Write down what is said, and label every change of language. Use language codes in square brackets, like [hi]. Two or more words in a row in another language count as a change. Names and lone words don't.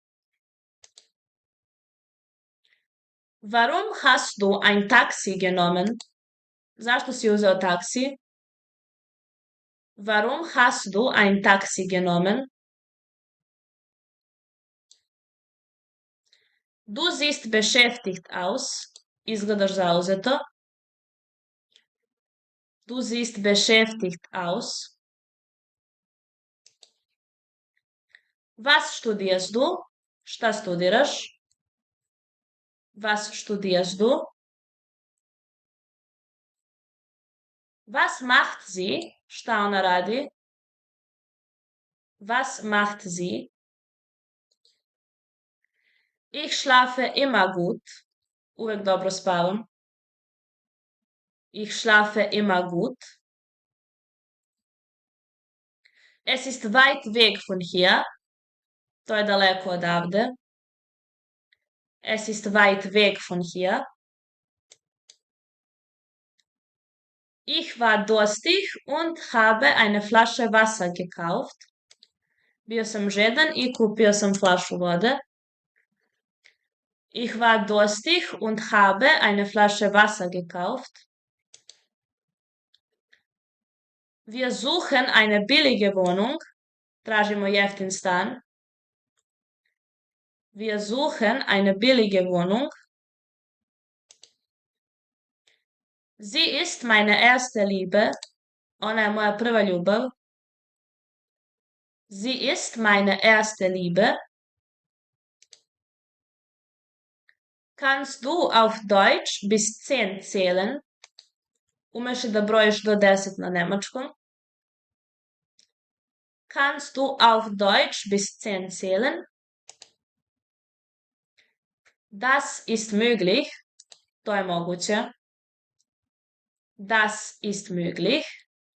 [de] Warum hast du ein Taxi genommen? [sr] Zašto si uzeo taksi? [de] Warum hast du ein Taxi genommen? Du siehst beschäftigt aus. [sr] Izgledaš zauzeto. [de] Du siehst beschäftigt aus. Was studierst du? [sr] Šta studiraš? [de] Was studierst du? Was macht sie? [sr] Šta ona radi? [de] Was macht sie? Ich schlafe immer gut. [sr] Uvek dobro spavam. [de] Ich schlafe immer gut. Es ist weit weg von hier. [sr] To je daleko odavde. [de] Es ist weit weg von hier. Ich war durstig und habe eine Flasche Wasser gekauft. [sr] Bio sam žedan i kupio sam flašu vode. [de] Ich war durstig und habe eine Flasche Wasser gekauft. Wir suchen eine billige Wohnung. [sr] Tražimo jeftin stan. [de] Wir suchen eine billige Wohnung. Sie ist meine erste Liebe. [sr] Ona je moja prva ljubav. [de] Sie ist meine erste Liebe. Kannst du auf Deutsch bis 10 zählen? [sr] Umeš li da brojiš do 10 na nemačkom? [de] Kannst du auf Deutsch bis 10 zählen? Das ist möglich. [sr] To je moguće. [de] Das ist möglich.